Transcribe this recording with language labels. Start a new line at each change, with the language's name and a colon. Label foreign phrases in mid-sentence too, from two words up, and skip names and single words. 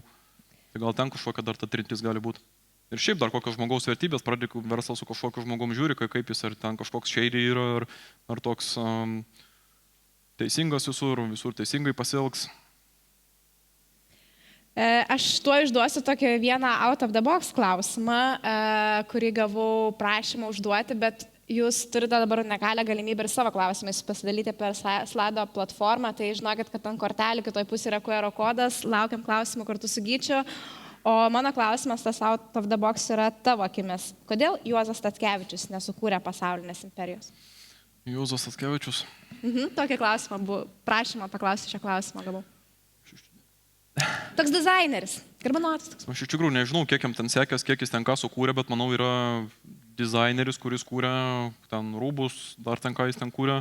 Lithuanian: Tai gal ten kažkokia dar ta trintis gali būti. Ir šiaip dar kokios žmogaus vertybės, pradėk verslą su kažkokiu žmogum žiūri, kaip jis ar ten kažkoks shady yra, ar toks teisingas visur teisingai pasielgs. Aš tuo išduosiu tokį vieną
English: out of the box
Lithuanian: klausimą, kurį gavau prašymą užduoti, bet jūs turite dabar unikalią galimybę ir savo klausimais pasidalyti per Slado platformą, tai žinokit, kad ant kortelių kitoj pusėje yra QR kodas, laukiam klausimų kartu su Gyčiu. O mano klausimas, tas
English: out of the box
Lithuanian: yra tavo akimis. Kodėl Juozas Statkevičius nesukūrė pasaulinės imperijos? Juozas Statkevičius? Tokį klausimą buvo, prašymą paklausti šią klausimą gavau. Iš Toks dizaineris, garbanotas toks. Aš iš tikrųjų nežinau, kiek jam ten sekės, kiek jis ten ką sukūrė, bet manau yra dizaineris, kuris kūrė ten rūbus, dar ten ką jis ten kūrė.